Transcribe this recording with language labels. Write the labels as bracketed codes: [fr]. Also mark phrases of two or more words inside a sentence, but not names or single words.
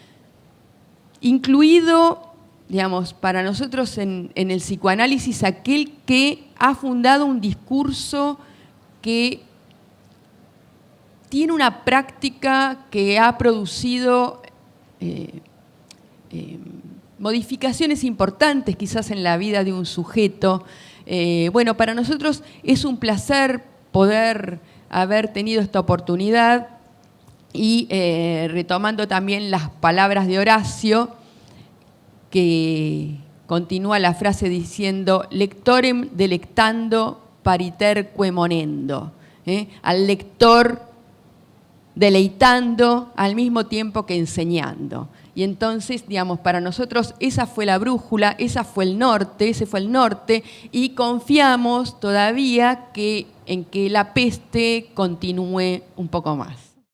[es] incluido, digamos, para nosotros en el psicoanálisis, aquel que ha fundado un discurso que tiene una práctica que ha producido modificaciones importantes quizás en la vida de un sujeto. Bueno, para nosotros es un placer poder haber tenido esta oportunidad y retomando también las palabras de Horacio, que continúa la frase diciendo [la] lectorem delectando pariterque monendo, [es] al lector deleitando al mismo tiempo que enseñando. Y entonces, digamos, para nosotros esa fue la brújula, ese fue el norte, y confiamos todavía en que la peste continúe un poco más.